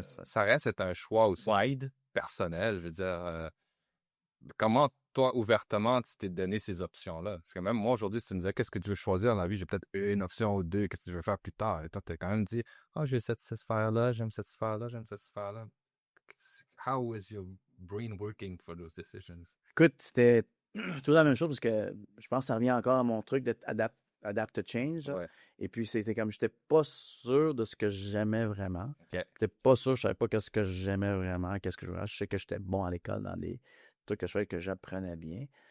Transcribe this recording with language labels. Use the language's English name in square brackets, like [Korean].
[French] Ça reste être un choix aussi [English] wide. [French] personnel, je veux dire. Comment, toi, ouvertement, tu t'es donné ces options-là? Parce que même moi, aujourd'hui, si tu me disais, qu'est-ce que tu veux choisir dans la vie? J'ai peut-être une option ou deux, qu'est-ce que je veux faire plus tard? Et toi, tu as quand même dit, j'ai cette sphère-là, j'aime cette sphère-là, j'aime cette sphère-là. [English] How was your brain working for those decisions? [French] Écoute, c'était toujours la même chose parce que je pense que ça revient encore à mon truc d'être [English] adapt to change. [French] Ouais. Et puis, c'était comme, j'étais pas sûr de ce que j'aimais vraiment. OK. J'étais pas sûr, je savais pas qu'est-ce que j'aimais vraiment, qu'est-ce que je voulais. Je sais que j'étais bon à l'école dans des trucs que je faisais que j'apprenais bien.